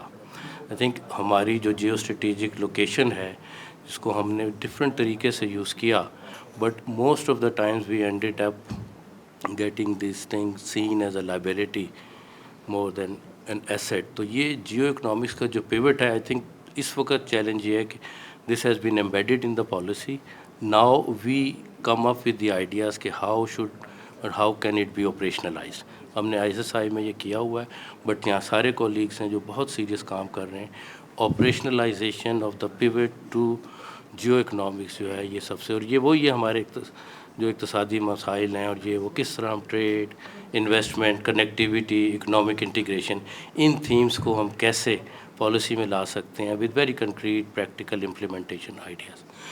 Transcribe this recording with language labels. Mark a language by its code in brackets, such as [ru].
[en] I think [ur] ہماری جو Jio strategic location ہے جس کو ہم نے ڈفرینٹ طریقے سے یوز کیا, [en] But most of the times we ended up getting these things seen as a liability more than an asset. [ur] تو یہ جیو اکنامکس کا جو پیوٹ ہے, آئی تھنک اس وقت چیلنج یہ ہے کہ [en] This has been embedded in the policy. Now we come up with the ideas کہ how should اور how can it be operationalized. [ur] ہم نے ISSI میں یہ کیا ہوا ہے, بٹ یہاں سارے کولیگس ہیں جو بہت سیریس کام کر رہے ہیں. [en] operationalization of the pivot to geoeconomics [ur] جو ہے یہ سب سے, اور یہ وہی ہے ہمارے جو اقتصادی مسائل ہیں, اور یہ وہ کس طرح ہم trade, investment, connectivity, economic integration, ان تھیمز کو ہم کیسے پالیسی میں لا سکتے ہیں [en] With very concrete practical implementation ideas.